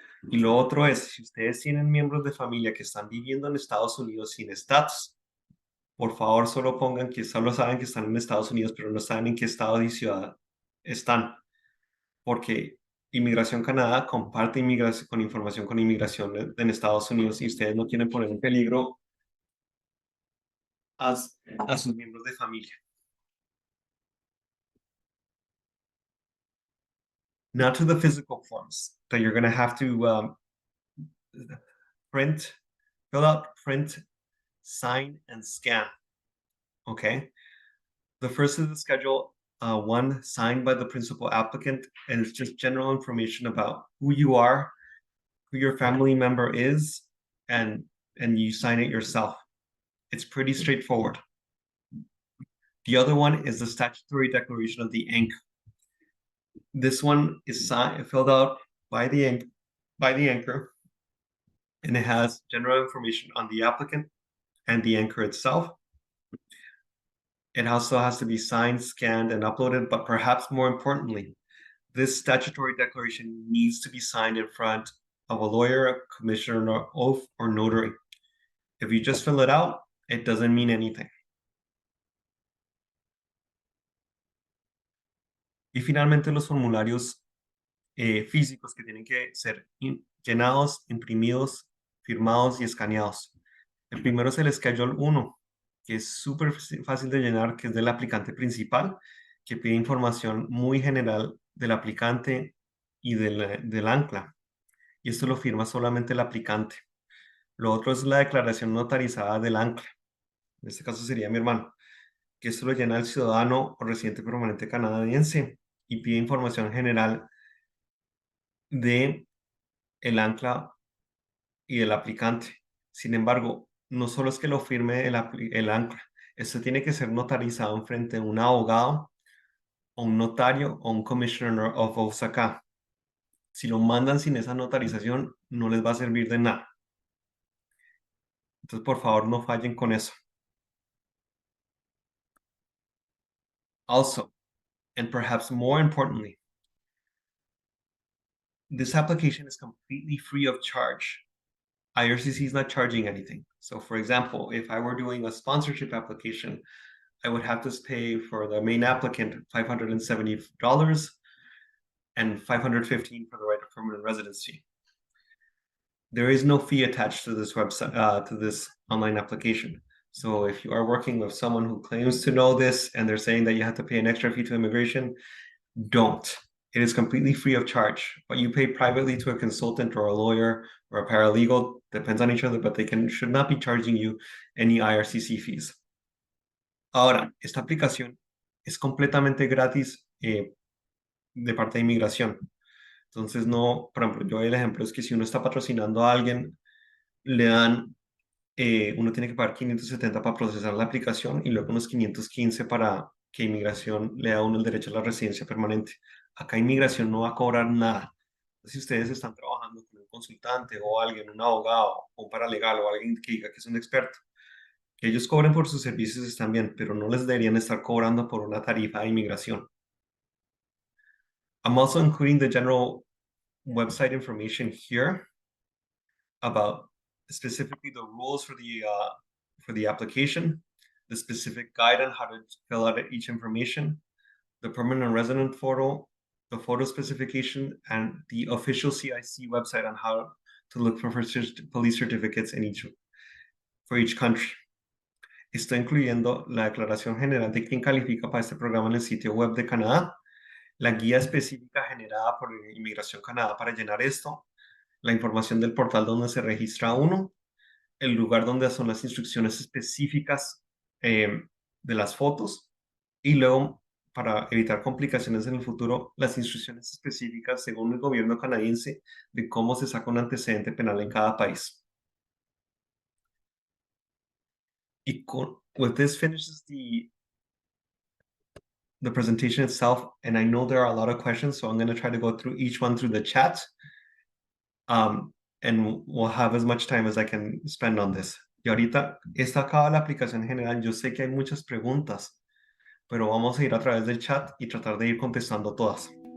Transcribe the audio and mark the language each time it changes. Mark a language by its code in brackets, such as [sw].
[es] Y lo otro es, si ustedes tienen miembros de familia que están viviendo en Estados Unidos sin estatus, por favor solo pongan que solo saben que están en Estados Unidos, pero no saben en qué estado y ciudad están, porque Inmigración Canadá comparte con información con inmigración en Estados Unidos y ustedes no quieren poner en peligro a, a sus miembros de familia. [en] Now to the physical forms that you're going to have to print, fill out, print, sign, and scan. Okay. The first is the Schedule 1 signed by the principal applicant, and it's just general information about who you are, who your family member is, and you sign it yourself. It's pretty straightforward. The other one is the statutory declaration of the anchor. This one is filled out by the anchor, and it has general information on the applicant and the anchor itself. It also has to be signed, scanned, and uploaded, but perhaps more importantly, this statutory declaration needs to be signed in front of a lawyer, a commissioner of oath, or notary. If you just fill it out, it doesn't mean anything. [es] Y finalmente los formularios físicos que tienen que ser llenados, imprimidos, firmados y escaneados. El primero es el Schedule 1, que es súper fácil de llenar, que es del aplicante principal, que pide información muy general del aplicante y del ancla. Y esto lo firma solamente el aplicante. Lo otro es la declaración notarizada del ancla. En este caso sería mi hermano, que esto lo llena el ciudadano o residente permanente canadiense y pide información general de el ancla y del aplicante. Sin embargo, no solo es que lo firme el ancla, esto tiene que ser notarizado en frente de un abogado o un notario o un [en] commissioner of oaths [es] acá. Si lo mandan sin esa notarización, no les va a servir de nada. Entonces, por favor, no fallen con eso. [en] Also, and perhaps more importantly, this application is completely free of charge. IRCC is not charging anything. So for example, if I were doing a sponsorship application, I would have to pay for the main applicant $570 and $515 for the right of permanent residency. There is no fee attached to this website, to this online application. So if you are working with someone who claims to know this and they're saying that you have to pay an extra fee to immigration, don't. It is completely free of charge. But you pay privately to a consultant or a lawyer or a paralegal, depends on each other, but they should not be charging you any IRCC fees. [es] Ahora, esta aplicación es completamente gratis de parte de inmigración. Entonces, no, por ejemplo, yo el ejemplo es que si uno está patrocinando a alguien, le dan, uno tiene que pagar 570 para procesar la aplicación y luego unos 515 para que inmigración le da a uno el derecho a la residencia permanente. Acá inmigración no va a cobrar nada. Si ustedes están trabajando con un consultante o alguien, un abogado o un paralegal o alguien que diga que es un experto, que ellos cobren por sus servicios están bien, pero no les deberían estar cobrando por una tarifa de inmigración. [en] I'm also including the general website information here about specifically the rules for the application, the specific guide on how to fill out each information, the permanent resident photo, the photo specification, and the official CIC website on how to look for police certificates for each country. [es] Estoy incluyendo la declaración general de quién califica para este programa en el sitio web de Canadá, la guía específica generada por Inmigración Canadá para llenar esto, la información del portal donde se registra uno, el lugar donde son las instrucciones específicas de las fotos y luego, para evitar complicaciones en el futuro, las instrucciones específicas según el gobierno canadiense de cómo se saca un antecedente penal en cada país. [en] With this finishes the presentation itself, and I know there are a lot of questions, so I'm going to try to go through each one through the chat, and we'll have as much time as I can spend on this. [es] Y ahorita está acabada la aplicación general. Yo sé que hay muchas preguntas, pero vamos a ir a través del chat y tratar de ir contestando todas.